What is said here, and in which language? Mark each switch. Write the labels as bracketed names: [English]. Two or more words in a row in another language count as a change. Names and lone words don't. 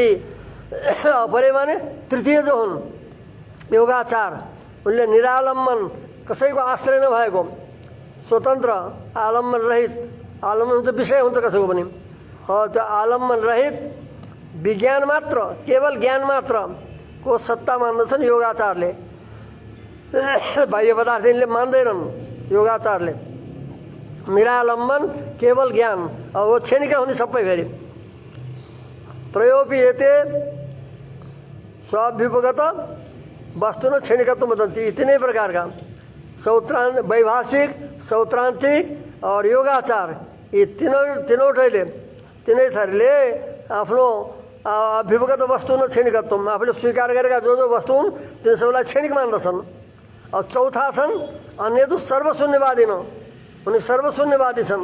[Nepali] अपरे माने तृतीय जो हुन् योगाचार, उनले निरालम्बन कसैको आश्रय नभएको, स्वतन्त्र आलम्बन रहित, आलम्बन हुन्छ विषय हुन्छ कसैको पनि, त्यो आलम्बन रहित विज्ञान मात्र, केवल ज्ञान मात्र को सत्ता मान्दछन् योगाचारले। बाह्य पदार्थ यिनले मान्दैनन् योगाचारले। निरालम्बन केवल ज्ञान, अब वो क्षणिका हुने सबै फेरि। [Sanskrit] त्रयोपि एते स्वाभ्युपगत वस्तु न क्षणिकत्व वदन्ति। [Nepali] तीनै प्रकारका वैभाषिक, सौत्रान्तिक और योगाचार, यी तीनै थरीले आफ्नो [Sanskrit] अभ्युपगत वस्तु न क्षणिकत्व, [Nepali] आफूले स्वीकार गरेका जो वस्तु हुन् तिनी सबैलाई क्षणिक मान्दछन्। अब चौथा छन् अन्य तो सर्वशून्यवादी न, उनी सर्वशून्यवादी छन्।